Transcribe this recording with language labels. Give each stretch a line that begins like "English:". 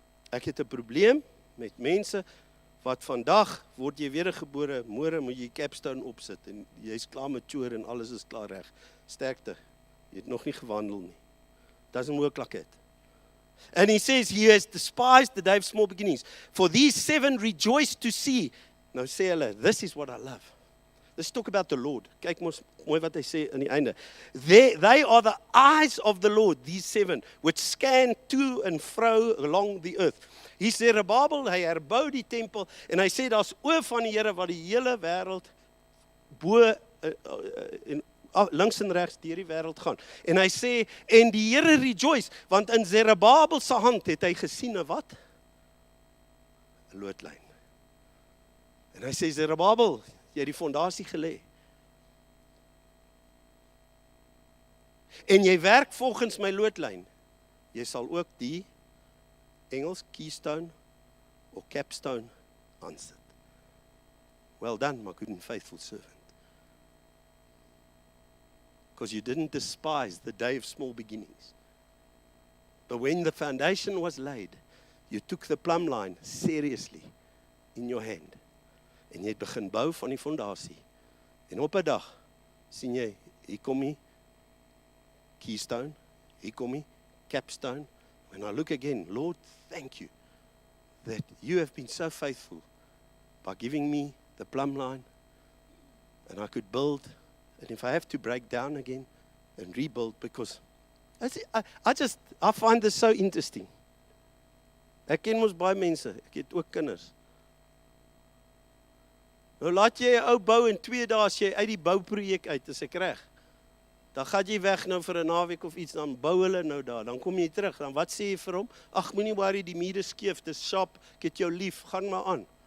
Afrikaans: Ek het 'n probleem met mense wat vandag word jy wedergebore, môre moet jy capstone opsit en jy's klaar met chore en alles is klaar reg. Sterkte. Jy het nog nie gewandel nie.
English: Doesn't work like it. And he says, he has despised the day of small beginnings. For these 7 rejoice to see.
Afrikaans: Nou sê hulle,
English: this is what I love. Let's talk about the Lord.
Afrikaans: Kyk mooi wat hy sê aan die einde.
English: They are the eyes of the Lord, these 7, which scan to and fro along the earth.
Afrikaans: Hy sê, Zerubbabel, hy herbou die tempel, en hy sê, daar's oë van die Here wat die hele wêreld bo en links en regs deur die wêreld gaan. En hy sê, en die Here rejoice, want in Zerubbabel se hand het hy gesien 'n wat? 'n loodlyn. En hy sê, Zerubbabel, jy het die fondasie gelê. En jy werk volgens my loodlyn. Jy sal ook die Engels keystone of capstone aansit.
English: Well done, my good and faithful servant. Because you didn't despise the day of small beginnings. But when the foundation was laid, you took the plumb line seriously in your hand.
Afrikaans: En jy het begin bou van die fondasie. En op 'n dag sien jy, hier kom die keystone, hier kom die capstone.
English: When I look again, Lord, thank you that you have been so faithful by giving me the plumb line, and I could build, and if I have to break down again and rebuild, because I find this so interesting.
Afrikaans: Ek ken mos baie mense, ek het ook kinders. Nou laat jy 'n ou bou en 2 dae as jy uit die bouprojek uit, is ek reg. Dan gaan jy weg nou vir 'n naweek of iets, dan bou hulle nou daar, dan kom jy terug, dan wat sê jy vir hom? Ag, moenie worry, die mure skief, dis sharp, ek het jou lief, gaan maar aan.